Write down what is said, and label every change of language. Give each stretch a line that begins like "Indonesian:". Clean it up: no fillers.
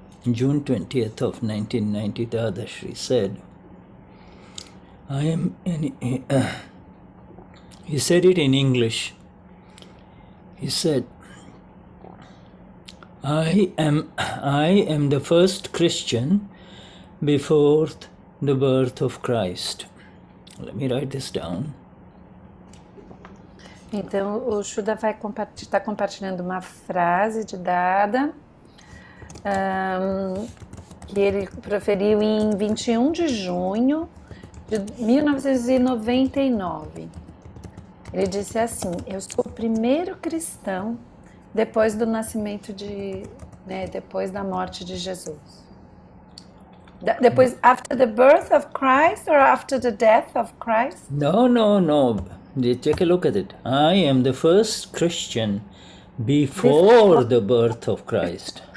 English: June 20th of 1990, Dadashri said, he said it in English. He said, I am the first Christian before the birth of Christ. Let me write this down.
Portuguese: Então, o Shuddha vai estar compartilhando uma frase de Dada, que ele proferiu em 21 de junho de 1999. Ele disse assim: eu sou o primeiro cristão depois do nascimento depois da morte de Jesus. Depois,
English: after the birth of Christ or after the death of Christ? No. Take a look at it. I am the first Christian before the birth of Christ.